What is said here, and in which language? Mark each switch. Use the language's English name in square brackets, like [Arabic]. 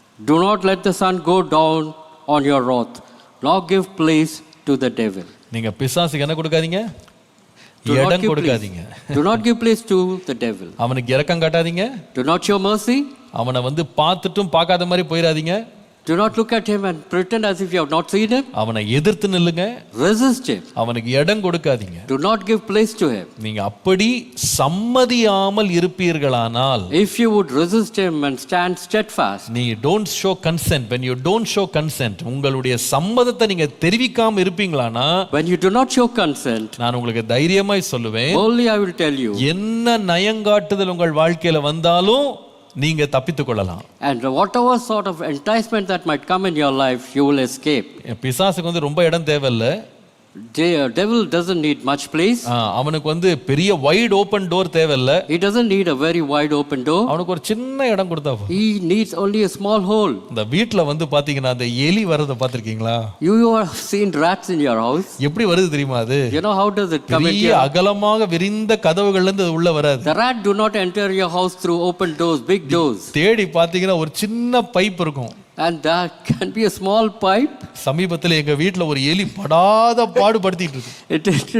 [English] Do not let the sun go down on your wrath, nor give place to the devil. [Tamil] நீங்க பிசாசுக்கு என்ன கொடுக்காதீங்க? இடம் கொடுக்காதீங்க. [English] Do not give place to the devil. [Tamil] அவனுக்கு இரக்கம் காட்டாதீங்க. [English] Do not show mercy. [Tamil] அவனை பார்த்துட்டும் பார்க்காத மாதிரி போயிடாதீங்க. [English] Do not look at him and pretend as if you have not seen him. [Tamil] அவனை எதிர்த்து நில்லுங்க. [English] Resist him. [Tamil] அவனுக்கு இடம் கொடுக்காதீங்க. [English] Do not give place to him. [Tamil] நீங்க அப்படி சம்மதியாமல் இருப்பீர்களானால், [English] if you would resist him and stand steadfast, நீ don't show consent, when you don't show consent, [Tamil] உங்களுடைய சம்மதத்தை நீங்க தெரிவிக்காம இருப்பீங்களானா, [English] when you do not show consent, [Tamil] நான் உங்களுக்கு தைரியமாய் சொல்லுவேன், [English] only I will tell you, [Tamil] என்ன நயங்காட்டுதல் உங்கள் வாழ்க்கையில வந்தாலும் நீங்க தப்பித்துக் கொள்ளலாம். [English] and whatever sort of enticement that might come in your life, you will escape. [Tamil] பிசாசுக்கு ரொம்ப இடம் தேவையில்லை. [English] Devil doesn't need much place. [Tamil] அவனுக்கு வந்து பெரிய [English] wide open door [Tamil] தேவையில்ல. [English] He doesn't need a very wide open door. [Tamil] அவனுக்கு ஒரு சின்ன இடம் கொடுத்தா போதும். [English] He needs only a small hole. [Tamil] இந்த வீட்ல வந்து பாத்தீங்கன்னா அந்த எலி வரத பாத்திருக்கீங்களா? [English] You have seen rats in your house. [Tamil] எப்படி வருது தெரியுமா அது? [English] You know how does it come in? [Tamil] பெரிய அகலமாக விரிந்த கதவுகள்ல இருந்து உள்ள வராது. [English] The rat do not enter your house through open doors, big doors. [Tamil] தேடி பாத்தீங்கன்னா ஒரு சின்ன பைப் இருக்கும். [English] And that can be a small pipe. [Tamil] சமீபத்துல எங்க வீட்ல ஒரு எலி படாத பாடுபடுத்திட்டு இருக்கு.